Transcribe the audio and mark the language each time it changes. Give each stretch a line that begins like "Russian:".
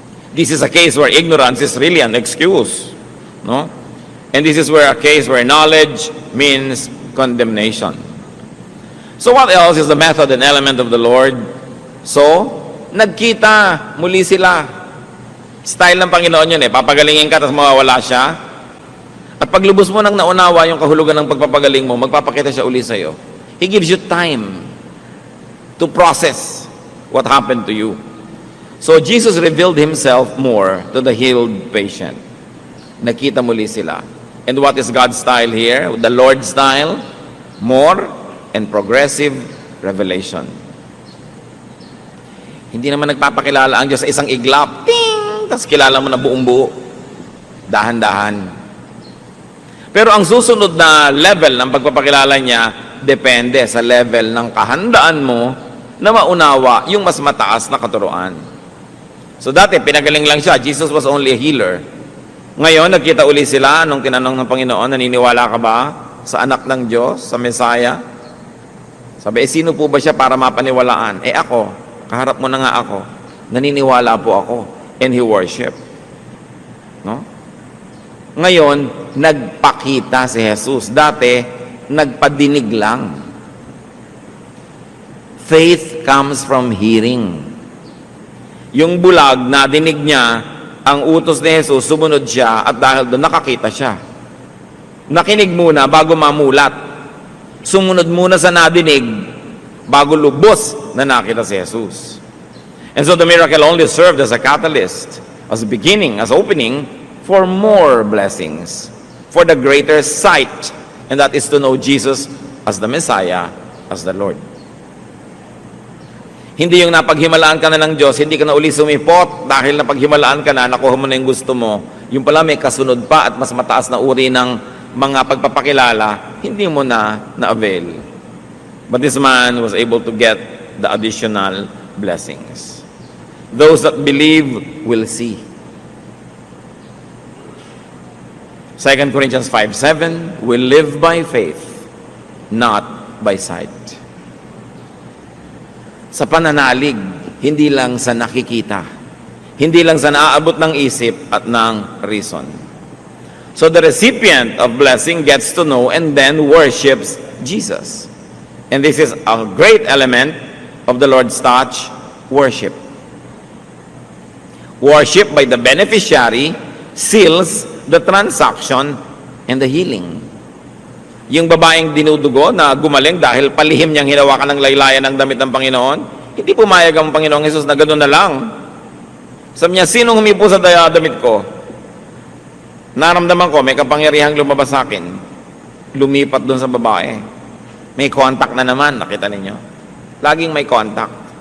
English: This is a case where ignorance is really an excuse. No? And this is where a case where knowledge means condemnation. So what else is the method and element of the Lord?
Filipino: So, nagkita muli sila. Style ng Panginoon yun papagalingin ka tapos mawawala siya. At paglubos mo nang naunawa yung kahulugan ng pagpapagaling mo, magpapakita siya uli sa'yo.
English: He gives you time to process what happened to you. So Jesus revealed Himself more to the healed patient.
Filipino: Nakita muli sila.
English: And what is God's style here? The Lord's style? More and progressive revelation.
Filipino: Hindi naman nagpapakilala ang Diyos sa isang iglap. Ting! Tapos kilala mo na buong buo. Dahan-dahan. Pero ang susunod na level ng pagpapakilala niya, depende sa level ng kahandaan mo na maunawa yung mas mataas na katuruan. So dati, pinagaling lang siya.
English: Jesus was only a healer.
Filipino: Ngayon, nagkita uli sila nung tinanong ng Panginoon, naniniwala ka ba sa anak ng Diyos, sa Messiah? Sabi, sino po ba siya para mapaniwalaan? Ako, kaharap mo na nga ako. Naniniwala po ako.
English: And he worship. No?
Filipino: Ngayon, nagpakita si Jesus. Dati, nagpadinig lang.
English: Faith comes from hearing.
Filipino: Yung bulag, nadinig niya, ang utos ni Jesus, sumunod siya, at dahil doon nakakita siya. Nakinig muna bago mamulat. Sumunod muna sa nadinig bago lubos na nakita si Jesus.
English: And so the miracle only served as a catalyst, as a beginning, as opening for more blessings, for the greater sight, and that is to know Jesus as the Messiah, as the Lord.
Filipino: Hindi yung napaghimalaan ka na ng Diyos, hindi ka na uli sumipot dahil napaghimalaan ka na, nakuha mo na yung gusto mo. Yung pala may kasunod pa at mas mataas na uri ng mga pagpapakilala, hindi mo na na-avail.
English: But this man was able to get the additional blessings. Those that believe will see. 2 Corinthians 5:7, we live by faith, not by sight.
Filipino: Sa pananalig, hindi lang sa nakikita. Hindi lang sa naaabot ng isip at ng reason.
English: So the recipient of blessing gets to know and then worships Jesus. And this is a great element of the Lord's touch, worship. Worship by the beneficiary seals the transaction and the healing.
Filipino: Yung babaeng dinudugo na gumaling dahil palihim niyang hinawakan ng laylayan ng damit ng Panginoon, hindi pumayag ang Panginoong Hesus na gano'n na lang. Sabi niya, sinong humipo sa damit ko? Naramdaman ko, may kapangyarihang lumabas sa akin. Lumipat doon sa babae. May contact na naman, nakita ninyo. Laging may contact.